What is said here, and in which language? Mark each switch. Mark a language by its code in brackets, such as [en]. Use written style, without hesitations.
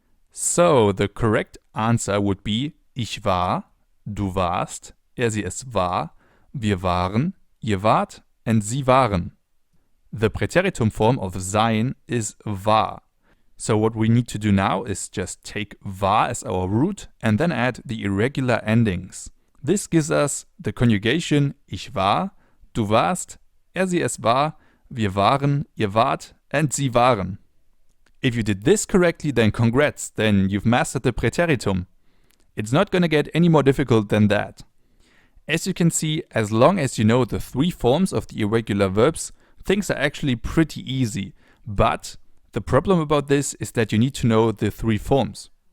[en] So, the correct answer would be [de] ich war, du warst, sie es war, wir waren, ihr wart, and sie waren. [en] The Präteritum form of sein is war. So what we need to do now is just take war as our root and then add the irregular endings. This gives us the conjugation [de] ich war, du warst, sie es war, wir waren, ihr wart, and sie waren. [en] If you did this correctly, then congrats, then you've mastered the Präteritum. It's not gonna get any more difficult than that. As you can see, as long as you know the three forms of the irregular verbs, things are actually pretty easy. But the problem about this is that you need to know the three forms.